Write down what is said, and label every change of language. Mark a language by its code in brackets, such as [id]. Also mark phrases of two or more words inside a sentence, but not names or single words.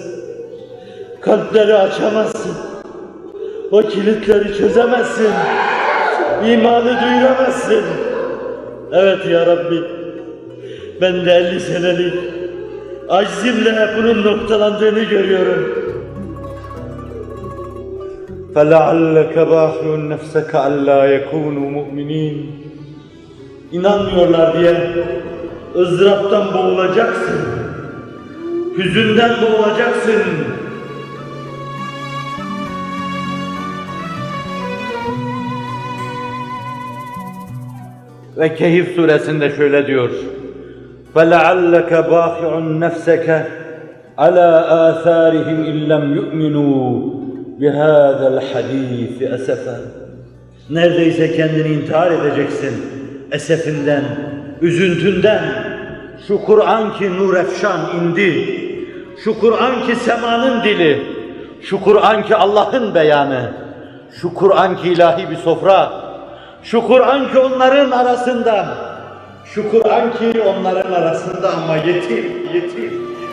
[tr] Kalpleri açamazsın. O kilitleri çözemezsin. İmanı duyuramazsın. Evet ya Rabbi, ben de 50 senelik aczimle bunun noktalandığını görüyorum. [ar] فَلَعَلَّكَ بَاخِعُ نَفْسَكَ أَلَّا يَكُونُوا مُؤْمِنِينَ [tr] İnanmıyorlar diye ızdıraptan boğulacaksın. Hüzünden boğulacaksın. Ve Kehf suresinde şöyle diyor: [ar] فَلَعَلَّكَ بَاخِعٌ نَفْسَكَ عَلَى آثَارِهِمْ اِنْ لَمْ يُؤْمِنُوا بِهَذَا الْحَد۪يثِ أَسَفًا [tr] Neredeyse kendini intihar edeceksin esefinden, üzüntünden. Şu Kur'an ki nur efşan indi, şu Kur'an ki semanın dili, şu Kur'an ki Allah'ın beyanı, şu Kur'an ki ilahi bir sofra, şu Kur'an ki onların arasında, şu Kur'an ki onların arasında ama yetim, yetim.